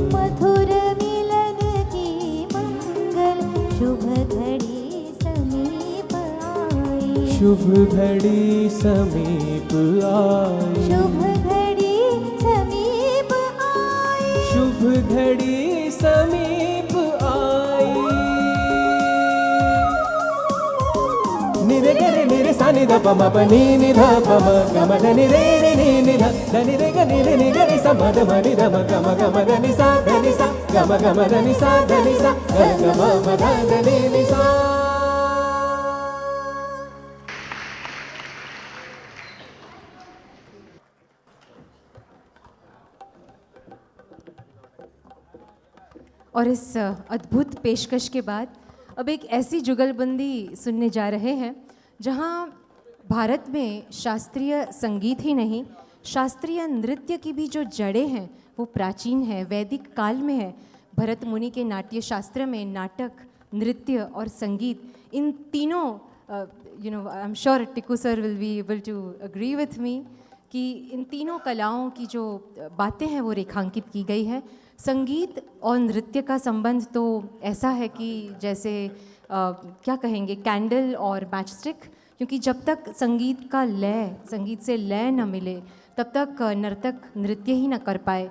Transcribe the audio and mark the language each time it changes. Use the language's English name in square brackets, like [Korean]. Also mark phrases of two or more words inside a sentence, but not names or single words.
[Hindi] मधुर मिलन की मंगल शुभ घड़ी समीप आई। शुभ घड़ी समीप आई। शुभ घड़ी समीप आई। शुभ घड़ी समीप आई। निरे गरे निरे सा नि ध प म प नि नि ध प म ग म ध नि रे रे नि नि ध ध नि रे ग नि रे नि ग रि सा म ध म नि ध म ग म ध नि सा ध नि सा ग म ध नि सा ध नि सा ग म ध नि नि सा। और इस अद्भुत पेशकश के बाद अब एक ऐसी जुगलबंदी सुनने जा रहे हैं जहां भारत में शास्त्रीय संगीत ही नहीं, शास्त्रीय नृत्य की भी जो जड़ें हैं वो प्राचीन है, वैदिक काल में है। भरत मुनि के नाट्य शास्त्र में नाटक, नृत्य और संगीत, इन तीनों [English] I am sure Tikku sir will be able to agree with me [Hindi] कि इन तीनों कलाओं की जो बातें हैं वो रेखांकित की गई है। संगीत और नृत्य का संबंध तो ऐसा है कि जैसे क्या कहेंगे, कैंडल और मैचस्टिक, क्योंकि जब तक संगीत का लय, संगीत से लय न मिले तब तक नर्तक नृत्य ही न कर पाए।